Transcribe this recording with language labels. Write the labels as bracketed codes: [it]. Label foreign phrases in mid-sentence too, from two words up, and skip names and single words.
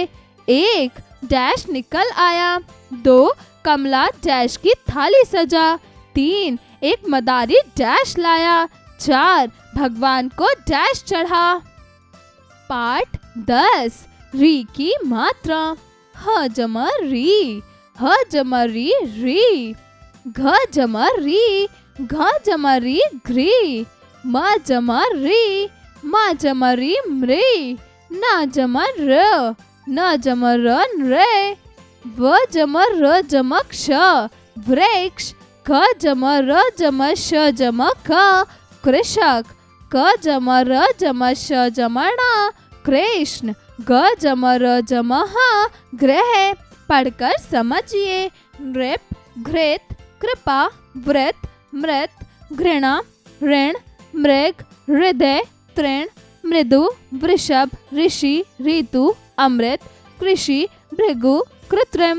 [hi] 1 डैश निकल आया। 2 कमला डैश की थाली सजा। 3 एक मदारी डैश लाया। 4 भगवान को डैश चढ़ा। पाठ 10 री की मात्रा। ह जमा री, ह जमा री री। घ जमा री, घ जमा री घ्री। म जमा री, म जमा री मृ। न जमा र, न जमा र नृ। व जमा र जमा क्ष वृक्ष। क जमा र जमा श जमा क कृषक। क जमा र जमा श जमा ण कृष्ण। ग जमा र जमा ह ग्रह। पढ़कर समझिए। नृप, घृत, कृपा, व्रत, मृत, घृणा, ऋण, मृग, हृदय, तृण, मृदु, वृषभ, ऋषि, ऋतु, अमृत, कृषि, भृगु, कृत्रिम।